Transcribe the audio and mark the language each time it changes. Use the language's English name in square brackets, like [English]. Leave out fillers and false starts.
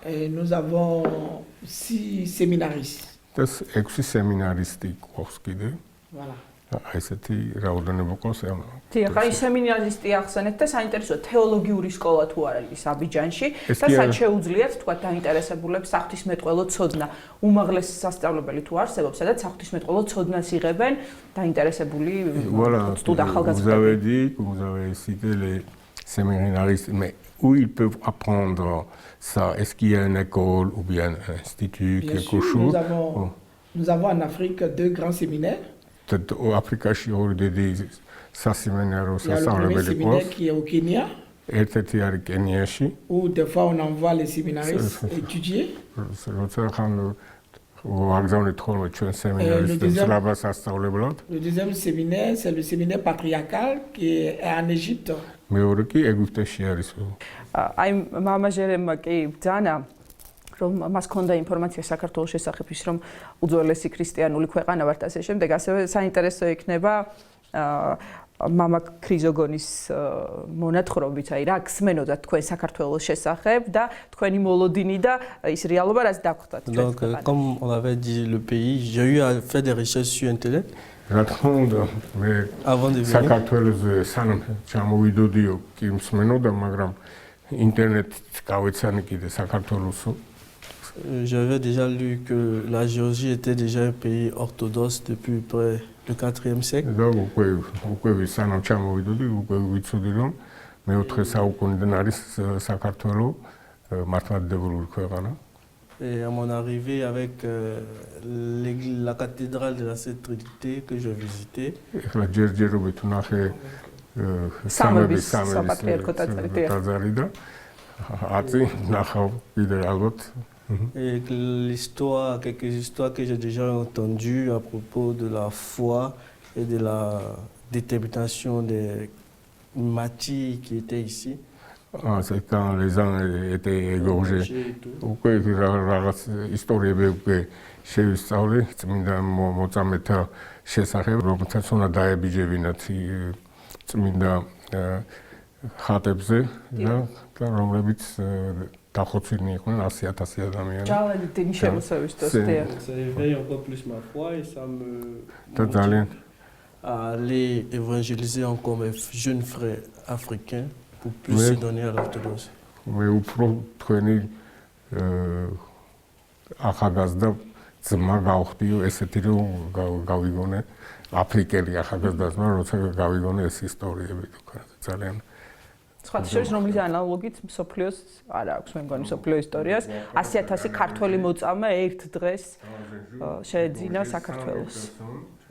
[French] Nous avons 6 séminaristes. [Georgian] Das 6 სემინარისტი ყავს კიდე. [French] Voilà. [Georgian] ესეთი რაოდენობა ყავს. დიახ, აი სემინარისტი ახსენეთ და საინტერესოა თეოლოგიური სკოლა თუ არ არის აბიჯანში და სად შეუძლიათ თქვა დაინტერესებულებს საღვთისმეტყველო ცოდნა. უმაღლესი სასწავლებელი თუ არსებობს, სადაც საღვთისმეტყველო ცოდნას იღებენ დაინტერესებული ახალგაზრდები. [French] Vous avez cité les séminaristes, mais où ils peuvent apprendre ça? Est-ce qu'il y a une école ou bien un institut, quelque chose? Nous avons en Afrique 2 grands séminaires. [Georgian] Africaში ორი დიდი სასემინარო [French] Il y a le premier séminaire qui est au Kenya. [Georgian] ერთ-ერთი არის კენიაში. [French] Où des fois on envoie les séminaristes étudier. [Georgian] როცა ხან ვაგზავნით ხოლმე ჩვენ სემინარისტებს ლაბას ასწავლებლად. [French] Le deuxième séminaire, c'est le séminaire patriarcal qui est en Égypte. [Georgian] მეორე კი ეგვიპტეში არის. აი მამაჟერემმა კი ბძანა რომ მას ქონდა ინფორმაცია საქართველოს შესახებ ის რომ უძველესი ქრისტიანული ქვეყანა ვართ ასე შემდეგ ასევე საინტერესო იქნება მამა ქრიზოგონის მონათხრობით აი რა გსმენოდა თქვენ საქართველოს შესახებ და თქვენი მოლოდინი და ის რეალობა რაც დაგხვდათ თქვენ. [French] Donc comme on avait dit le pays, j'ai eu à faire des recherches sur internet. [Georgian] რა თქმა უნდა მე საქართველოზე სანამ ჩამოვიდოდიო კი მსმენოდა მაგრამ ინტერნეტით გავეცანი კიდე საქართველოსო. [French] J'avais déjà lu que la Géorgie était déjà un pays orthodoxe depuis près le 4e siècle. [Georgian] და უკვე სანამ ჩამოვიდოდი უკვე ვიცოდი რომ მეოთხე საუკუნიდან არის საქართველო მართლმადიდებლური ქვეყანა. [French] Et à mon arrivée avec la cathédrale de la Sainte Trinité que je visitais. [Georgian] ეხლა ჯერჯერობით ვნახე სამების ტაძარი და აწი ნახავ კიდე ალბათ. [French] Et quelques histoires que j'ai déjà entendues à propos de la foi et de la détermination des martyrs qui étaient ici. C'est quand les gens étaient égorgés. [Georgian] Უკვე რაღაც ისტორიები უკვე შევისწავლე წმინდა მოწამეთა შესახებ, რომელთაც უნდა დაებიჯებინათ წმინდა ხატებზე და რომლებიც დახოცვილი იყვნენ 100,000 ადამიანი. ჯალენი დინი შემოსევის დოსტია. [French] Ça éveille encore plus ma foi et ça me motive à aller évangéliser encore mes jeunes frères africains pour plus se donner à l'orthodoxie. [Georgian] მე უფრო თქვენი ახალგაზრდა ძმა გავხდიო ესეთი რომ გავიგონე აფრიკელი ახალგაზრდა ძმა როცა გავიგონე ეს ისტორიები თქვენ ძალიან სხვათა შორის რომლის ანალოგით მსოფლიოს არ აქვს მე მგონი მსოფლიო ისტორიას 100,000 ქართველი მოწამე ერთ დღეს შეეძინა საქართველოს.